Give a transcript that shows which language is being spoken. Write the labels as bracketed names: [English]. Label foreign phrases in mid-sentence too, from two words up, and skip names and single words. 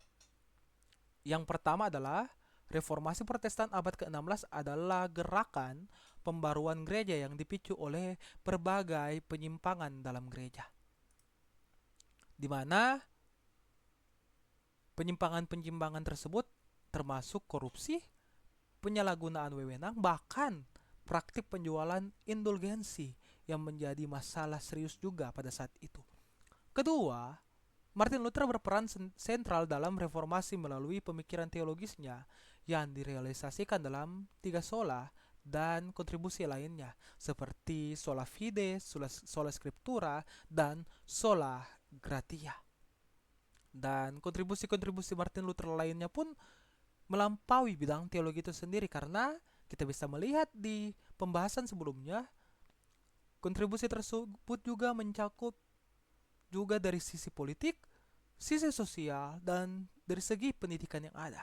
[Indonesian] Yang pertama adalah Reformasi Protestan abad ke-16 adalah gerakan pembaruan gereja yang dipicu oleh berbagai penyimpangan dalam gereja, di mana penyimpangan-penyimpangan tersebut termasuk korupsi, penyalahgunaan wewenang, bahkan praktik penjualan indulgensi yang menjadi masalah serius juga pada saat itu. Kedua, Martin Luther berperan sentral dalam reformasi melalui pemikiran teologisnya yang direalisasikan dalam tiga sola dan kontribusi lainnya seperti [Latin] sola fide, sola scriptura, [Indonesian] dan [Latin] sola gratia. [Indonesian] Dan kontribusi-kontribusi Martin Luther lainnya pun melampaui bidang teologi itu sendiri karena kita bisa melihat di pembahasan sebelumnya kontribusi tersebut juga mencakup juga dari sisi politik, sisi sosial, dan dari segi pendidikan yang ada.